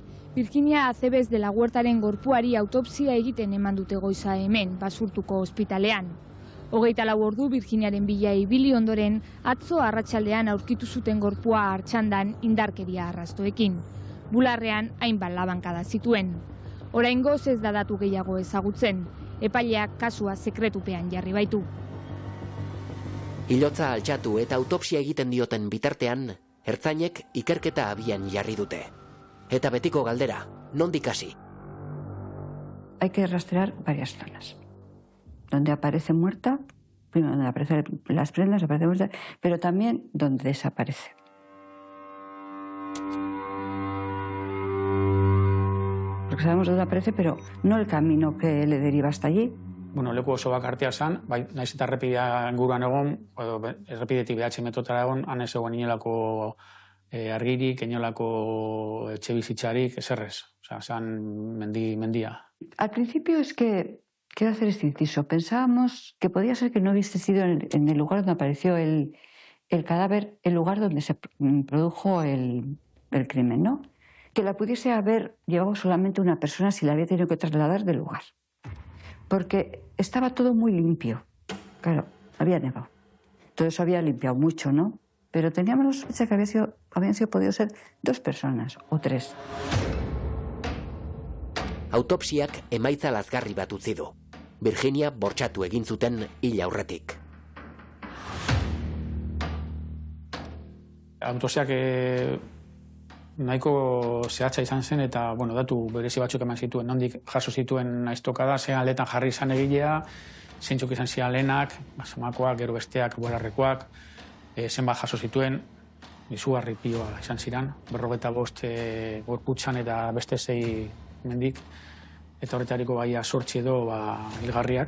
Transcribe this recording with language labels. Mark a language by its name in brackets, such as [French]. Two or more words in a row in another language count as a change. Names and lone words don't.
[Basque] Virginia Acebes de la Huertaren gorpuari autopsia egiten eman dute goiza hemen, Basurtuko ospitalean. 24 ordu Virginiaren bila ibili ondoren, atzo arratsaldean aurkitu zuten gorpua Artxandan indarkeria arrastoekin. Bularrean hainbat labankada zituen. Oraingoz ez da datu gehiago ezagutzen, epaileak kasua sekretupean jarri baitu. Hilotza altxatu eta autopsia egiten dioten bitartean, ertzainek ikerketa abian jarri dute. Eta betiko galdera, nondik hasi? [Spanish] Hay que rastrear varias zonas. Donde aparece muerta, primero donde aparecen las prendas, aparece muerta, pero también donde desaparece. Porque sabemos dónde aparece, pero no el camino que le deriva hasta allí. [Basque] Bueno, leku oso bakartia zen, bai, naiz eta errepidea inguruan egon, edo errepidetik 9 metrotara egon, han ez egon inolako argirik, inolako etxe bizitzarik, eserrez. Osea, zen mendia. [Spanish] Al principio es que, quiero hacer este inciso, pensábamos que podía ser que no hubiese sido en el lugar donde apareció el cadáver, el lugar donde se produjo el crimen, ¿no? Que la pudiese haber llevado solamente una persona si la había tenido que trasladar del lugar. Porque estaba todo muy limpio. Claro, había nevado. Todo eso había limpiado mucho, ¿no? Pero teníamos la sospecha que habían sido podido ser 2 personas o 3. [Basque] Autopsiak emaitza lazgarri bat utzi du. Virginia bortxatu egin zuten hil aurretik. Autopsiak nahiko zehatza izan zen eta bueno, datu berezi batzuk eman zituen, nondik jaso zituen aiztokada, zein aldetan jarri izan egilea, zeintzuk izan ziren lehenak, basamakoak, gero besteak, bularrekoak, zenbat jaso zituen, izugarri piloa izan ziren, 45 gorputzan eta beste 6 mendik, eta horretariko bai 8 edo hilgarriak.